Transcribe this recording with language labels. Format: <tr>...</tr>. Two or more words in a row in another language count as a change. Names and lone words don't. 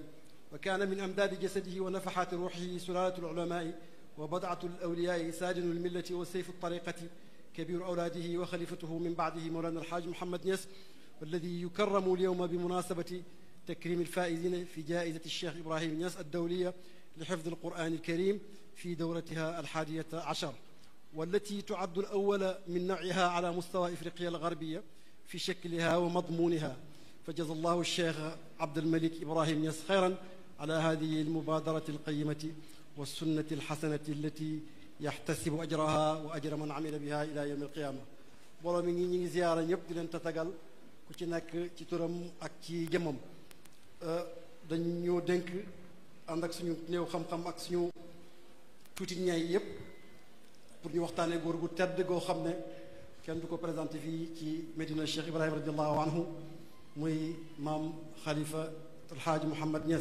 <ar>وكان من أمداد جسده ونفحات روحه سلالة العلماء وبضعة الأولياء، ساجن الملة وسيف الطريقة، كبير أولاده وخليفته من بعده مولانا الحاج محمد نياس، والذي يكرم اليوم بمناسبة تكريم الفائزين في جائزة الشيخ إبراهيم نياس الدولية لحفظ القرآن الكريم في دورتها 11، والتي تعد الأول من نوعها على مستوى إفريقيا الغربية في شكلها ومضمونها. فجزا الله الشيخ عبد الملك إبراهيم نياس خيرا على هذه المبادرة القيمة والسنة الحسنة التي يحتسب أجرها وأجر من عمل بها إلى يوم القيامة.</ar> <wo>booloo mi ngi ziyaara ñëpp di leen tatagal ku ci nekk ci turam ak ci jëmmam. dañu ñoo dénk ànd ak suñu néew xam-xam ak suñu tuuti ñaay yépp pour ñu waxtaanee góor gu tedd goo xam ne kenn du ko présenté fii ci Medina Cheikh Ibrahima</wo> <ar>رضي الله عنه,</ar> <wo>muy maam Khalifa alxaaji Mouhamad Niass.</wo>